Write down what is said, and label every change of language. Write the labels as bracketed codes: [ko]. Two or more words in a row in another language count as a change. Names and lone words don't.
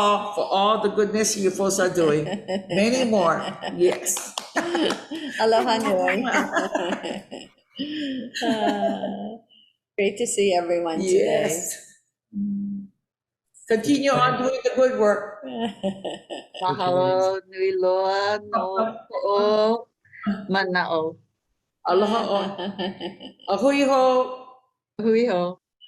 [en] all for all the goodness you folks are doing. Many more. Yes. [haw] Aloha nui. [en] Great to see everyone today. Yes. Continue on doing the good work. [haw] Mahalo nui loa no po'o mana'o. Aloha. Ahui ho. Hui ho.